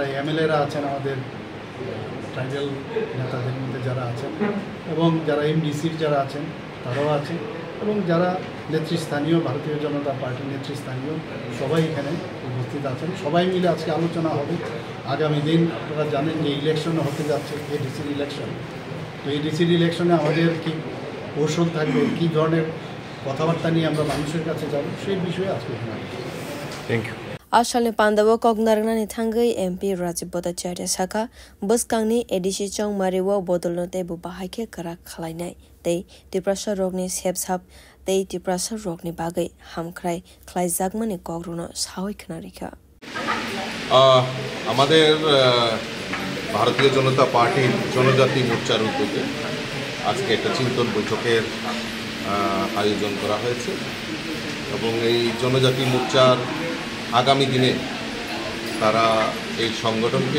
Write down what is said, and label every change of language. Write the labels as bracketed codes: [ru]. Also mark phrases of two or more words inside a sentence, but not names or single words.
[bn] এমএলএরা আছেন আমাদের ট্রাইবেল নেতাদের মধ্যে যারা আছেন এবং যারা এমডিসির যারা আছেন তারাও আছেন এবং যারা নেতৃস্থানীয় ভারতীয় জনতা পার্টির নেতৃস্থানীয় সবাই এখানে উপস্থিত আছেন সবাই মিলে আজকে আলোচনা হবে আগামী দিন আপনারা জানেন যে ইলেকশন হতে যাচ্ছে এডিসির ইলেকশন তো এডিসির ইলেকশনে আমাদের কি কৌশল থাকবে কী ধরনের কথাবার্তা নিয়ে আমরা মানুষের কাছে যাব সেই বিষয়ে আজকে [en] thank you [trp] Asalni Pandawa Kognarnani Tangai MP Rajiv Bhattacharya Saka Buskangni Edishi Chongmari wo Bodolno Tebu Bahake Karak Khalainai Tei Deprasa Rogni Sepsap Tei Deprasa Rogni Bagai Hamkrai Khlai Jagmani Kogruno Sawi Knarika [bn] আমাদের ভারতীয় জনতা পার্টির জনজাতি মোর্চার উদ্যোগে আজকে একটা চিন্তন বৈঠকের আয়োজন করা হয়েছে এবং এই জনজাতি মোর্চার আগামী দিনে তারা এই সংগঠনকে